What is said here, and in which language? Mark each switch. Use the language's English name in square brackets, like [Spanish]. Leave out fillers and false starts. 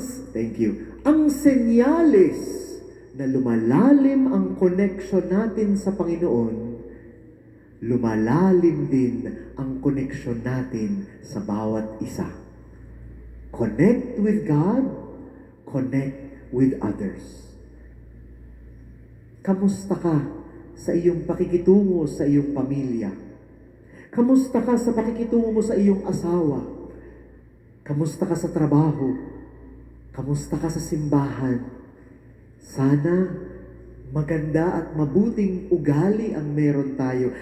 [English] Thank you. [Filipino] Ang senyales na lumalalim ang connection natin sa Panginoon, lumalalim din ang connection natin sa bawat isa. [English] Connect with God, connect with others. [Filipino] Kamusta ka sa iyong pakikitungo sa iyong pamilya? Kamusta ka sa pakikitungo mo sa iyong asawa? Kamusta ka sa trabaho? Kamusta ka sa simbahan? Sana maganda at mabuting ugali ang meron tayo.